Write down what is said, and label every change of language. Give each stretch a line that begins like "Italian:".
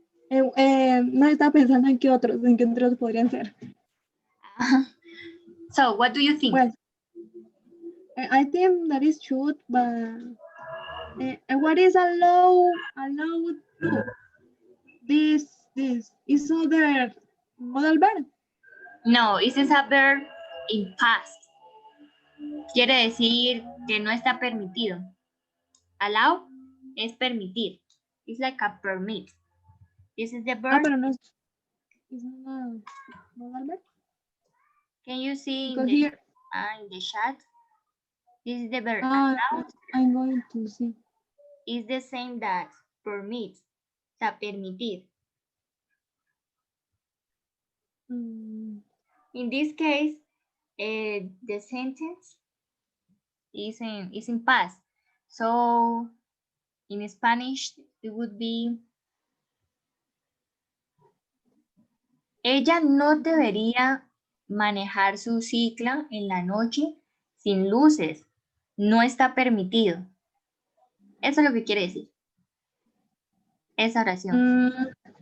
Spanish: No estaba pensando en qué otros podrían ser.
English: So, what do you think? Well, I think that is true, but what is allowed to? This is other modal verb. No, this is a verb in past.
Spanish: Quiere decir que no está permitido.
English: Allow
Spanish: es permitir.
English: It's like a permit. This is the verb.
Spanish: Pero no es una modal verb.
English: Can you see Because here, in the chat? This is the verb. I'm going to see. Is the same that permit.
Spanish: O sea, permitir.
English: In this case, the sentence is in past. So in Spanish, it would be,
Spanish: ella no debería manejar su cicla en la noche sin luces. No está permitido. Eso es lo que quiere decir esa oración.